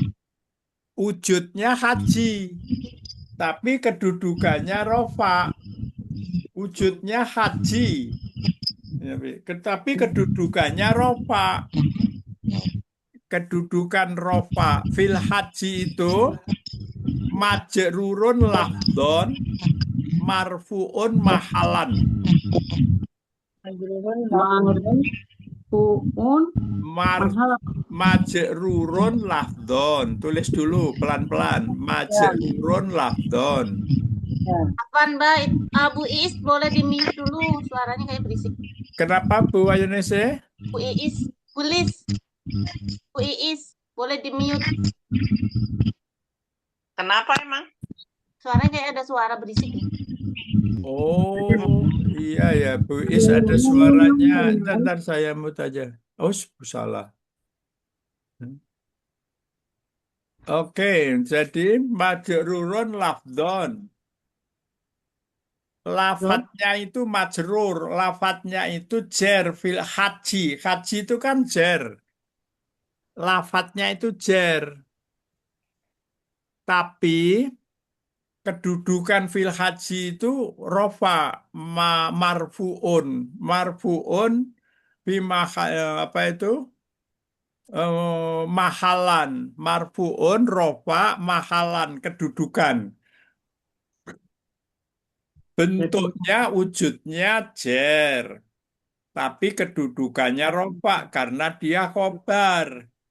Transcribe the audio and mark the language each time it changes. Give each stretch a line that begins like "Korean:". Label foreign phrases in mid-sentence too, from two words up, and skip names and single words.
Indonesian: Wujudnya haji. Tapi kedudukannya rofa. wujudnya haji. Ya, tetapi kedudukannya rofa. Kedudukan rofa fil haji itu
Arabic: مجرور لفظا مرفوع محلا. مرفوع محل. مجرور لفظا.
Indonesian: Tulis dulu pelan-pelan.
Arabic: مجرور لفظا.
Indonesian: Apaan, Mbak? Bu Iis boleh di-mute dulu, suaranya kayak berisik. Kenapa Bu Ayunese? Bu Iis, tulis. Bu Iis, boleh di-mute. Kenapa emang? Suaranya kayak ada suara berisik. Oh, iya ya, Bu Is ada suaranya. Ntar saya mute aja. Oh, salah. Oke, jadi
Arabic: مجرور لفظا.
Indonesian: Lafadznya itu majrur, lafadznya itu jer fil haji. Haji itu kan jer. Lafadznya itu jer. Tapi kedudukan fil haji itu
Arabic: رفع مرفوع. مرفوع بما
Indonesian: apa itu? Mahalan.
Arabic: مرفوع رفع محلا kedudukan.
Indonesian: Bentuknya, wujudnya jer. Tapi kedudukannya rofa karena dia khobar.